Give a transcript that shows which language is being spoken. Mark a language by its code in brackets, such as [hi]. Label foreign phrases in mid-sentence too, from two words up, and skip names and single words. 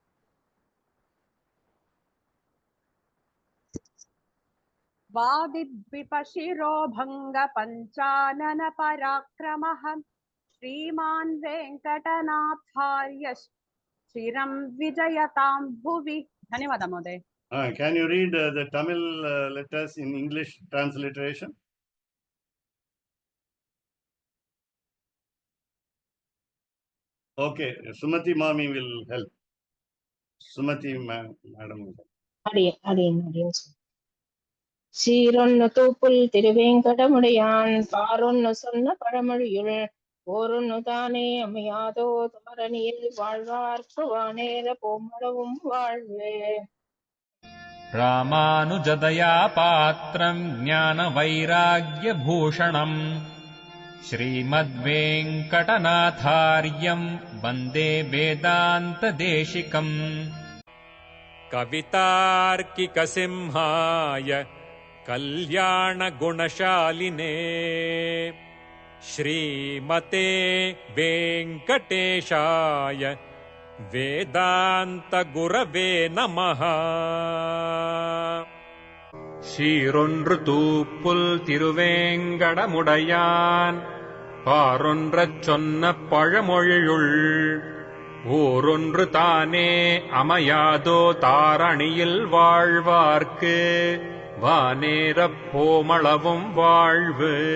[sa] वादिद्विपशिरो भङ्गपञ्चानन पराक्रमः श्रीमान् वेङ्कटनाथार्य चिरं विजयतां भुवि। धन्यवादः महोदय। [en] Can you read the Tamil letters in English transliteration? Okay, Sumati Mami will help. Sumati Madam. Adiin. [ta] சீரொன்னு தூப்புல் திருவேங்கடமுடையான் பாரொன்னு சொன்ன பழமொழியுள் ஓரொன்னு தானே அமையாதோ தாரணியில் வாழ்வார்க்கு வானேர போமளவும் வாழ்வே. [sa] रामानुजदया पात्रं ज्ञानवैराग्यभूषणम् श्रीमद्वेङ्कटनाथार्यं वन्दे वेदान्तदेशिकम्. कवितार्किकसिंहाय कल्याणगुणशालिने श्रीमते वेङ्कटेशाय वेदान्तगुरवे नमः. [ta] சீரொன்று தூப்புல் திருவேங்கடமுடையான் பாரொன்றச் சொன்ன பழமொழியுள் ஊரொன்று தானே அமையாதோ தாரணியில் வாழ்வார்க்கு வானேரப் போமளவும் வாழ்வு.